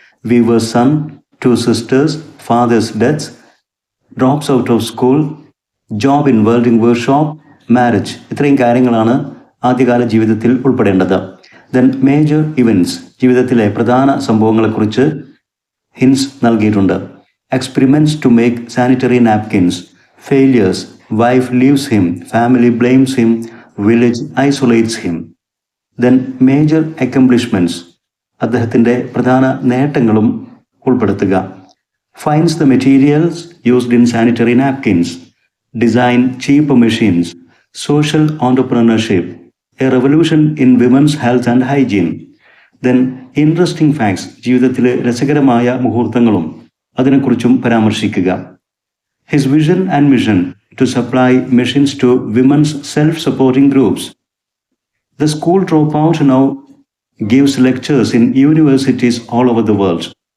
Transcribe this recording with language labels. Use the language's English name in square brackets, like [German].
[English] Weaver's son, 2 sisters, father's deaths, drops out of school, job in welding workshop, marriage. [Malayalam] ഇത്രയും കാര്യങ്ങളാണ് ആദ്യകാല ജീവിതത്തിൽ ഉൾപ്പെടേണ്ടത്. [English] then major events, [Malayalam] ജീവിതത്തിലെ പ്രധാന സംഭവങ്ങളെക്കുറിച്ച് ഹിൻസ് നൽകിയിട്ടുണ്ട്. [English] Experiments to make sanitary napkins, failures, wife leaves him, family blames him, village isolates him. Then major accomplishments, [Malayalam] അദ്ദേഹത്തിൻ്റെ പ്രധാന നേട്ടങ്ങളും ഉൾപ്പെടുത്തുക. [English] Finds the materials used in sanitary napkins, design cheaper machines, social entrepreneurship, a revolution in women's health and hygiene. Then interesting facts, [Malayalam] ജീവിതത്തിലെ രസകരമായ മുഹൂർത്തങ്ങളും അതിനെക്കുറിച്ചും പരാമർശിക്കുക. [English] His vision and mission to supply machines to women's self supporting groups. The school drop out now gives lectures in universities all over the world.